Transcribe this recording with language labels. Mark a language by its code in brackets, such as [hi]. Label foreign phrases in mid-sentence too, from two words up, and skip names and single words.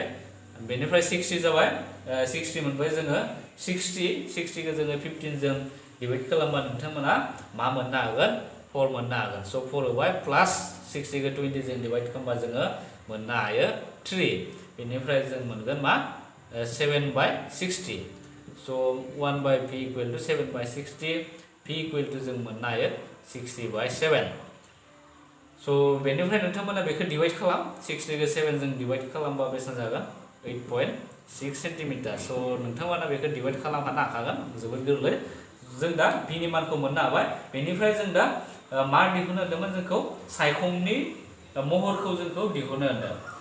[brx] बेनिफ्राय 60 जाबाय 60 मोनबाय जोङो 60खौ जोङो 15 जों डिभाइड खालामबा नोंथांमोना मा मोननो हागोन 4 मोननो हागोन। स' 4 होबाय प्लास 60खौ 20 जों डिभाइड खालामबा जोङो मोननो हायो 3। बेनिफ्राय जों मोनगोन मा 7/60। स' 1/v [en] equal to [brx] 7/60 v [en] equal to [brx] जों मोननो हायो 60/7। स' बेनिफ्राय नोंथांमोना बेखौ डिभाइड खालाम 60खौ 7 जों डिभाइड खालामबा बेसेबां जागोन 8.6 सेन्टिमिटार। स' नोंथांमोना बेखौ डिभाइड खालामनो हाखागोन जोबोद गोरलै। जों दा v नि मानखौ मोननो हाबाय। बेनिफ्राय जों दा मा दिहुननो होदोंमोन जोंखौ सायखंनि महरखौ जोंखौ दिहुननो होदों।